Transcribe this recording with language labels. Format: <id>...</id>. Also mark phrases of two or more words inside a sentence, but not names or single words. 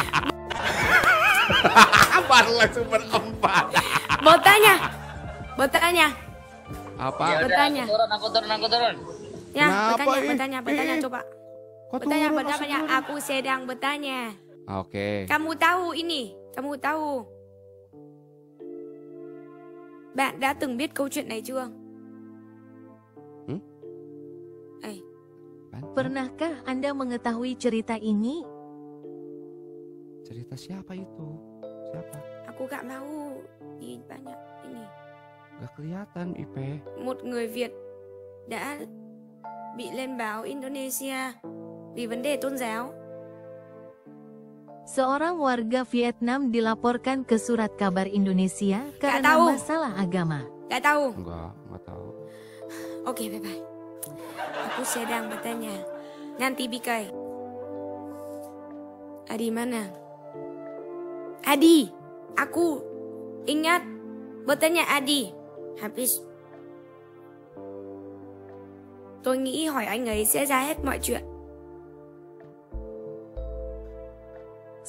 <id>Barulah sumber 4. Bertanya. Apa? Ya udah, Bertanya. Aku turun. Ya, Kenapa, bertanya coba. Kok turun, Bertanya. turun? Aku sedang bertanya. Oke. Kamu tahu ini, kamu tahu.</id> <vi>Bạn đã từng biết câu chuyện này chưa?</vi> <id>pernahkah Anda mengetahui cerita ini? Cerita siapa itu? Siapa? Aku gak mau di banyak ini. Gak kelihatan Ipe.</id> <vi>Một người Việt đã bị lên báo Indonesia vì vấn đề tôn giáo.</vi> <id>Seorang warga Vietnam dilaporkan ke Surat Kabar Indonesia karena tahu. masalah agama. Gak tahu. Enggak tahu. Oke, bye-bye. Aku sedang bertanya. Nanti Bikai. Adi mana? Adi, aku ingat bertanya Adi.</id> <vi>Habis tôi nghĩ hỏi anh ấy sẽ ra hết mọi chuyện.</vi>